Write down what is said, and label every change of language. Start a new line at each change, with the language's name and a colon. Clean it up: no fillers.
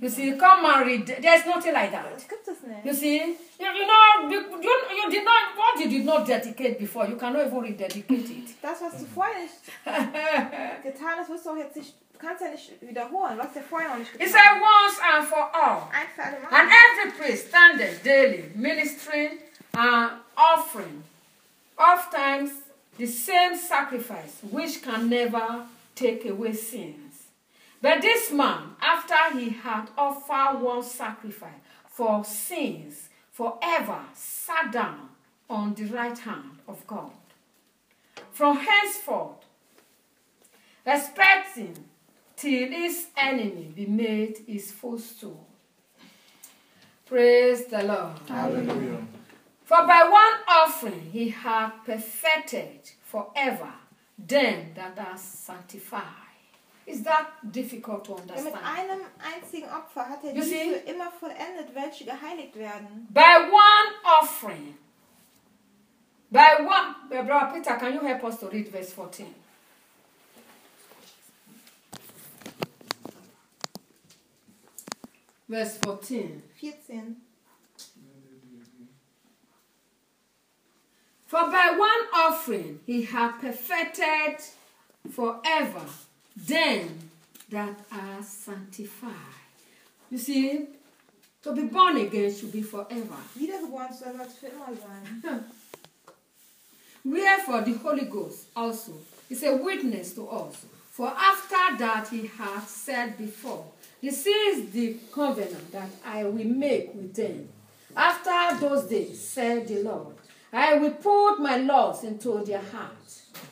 English: You see, come and there's nothing like that. You see, you did not, what you did not dedicate before, you cannot even rededicate it.
German: Das, was du vorher nicht getan hast, wirst du auch jetzt nicht. Du kannst ja nicht wiederholen, was der vorher noch nicht getan hat.
English: He said once and for all. And every priest standeth daily, ministering and offering, oft times the same sacrifice, which can never take away sins. But this man, after he had offered one sacrifice for sins forever, sat down on the right hand of God. From henceforth, expecting till his enemy be made his footstool. Praise the Lord. Hallelujah. For by one offering he hath perfected forever them that are sanctified. Is that difficult to understand?
German: Mit einem einzigen Opfer hat er die für immer vollendet, welche geheiligt werden.
English: By one offering. By one. Brother Peter, can you help us to read verse 14? Verse 14. For by one offering he hath perfected forever them that are sanctified. You see, to be born again should be forever.
German: Wiedergeboren soll das für immer sein.
English: Wherefore the Holy Ghost also is a witness to us. For after that he hath said before, this is the covenant that I will make with them. After those days, said the Lord, I will put my laws into their hearts.